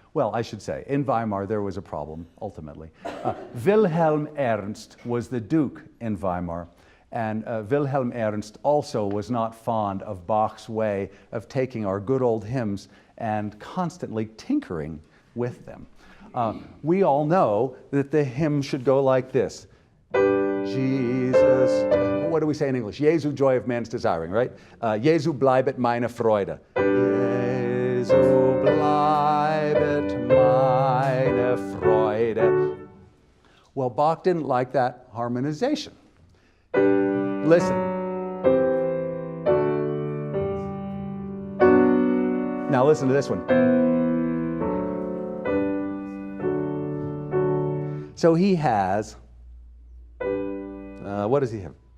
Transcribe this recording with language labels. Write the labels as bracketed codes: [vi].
[en] Well, I should say, in Weimar there was a problem, ultimately. Wilhelm Ernst was the Duke in Weimar, and Wilhelm Ernst also was not fond of Bach's way of taking our good old hymns and constantly tinkering with them. We all know that the hymn should go like this. Jesus, what do we say in English? Jesu, joy of man's desiring, right? [de] Jesu bleibet meine Freude. Jesu bleibet meine Freude. [en] Well, Bach didn't like that harmonization. Listen. Now listen to this one. So he has, what does he have?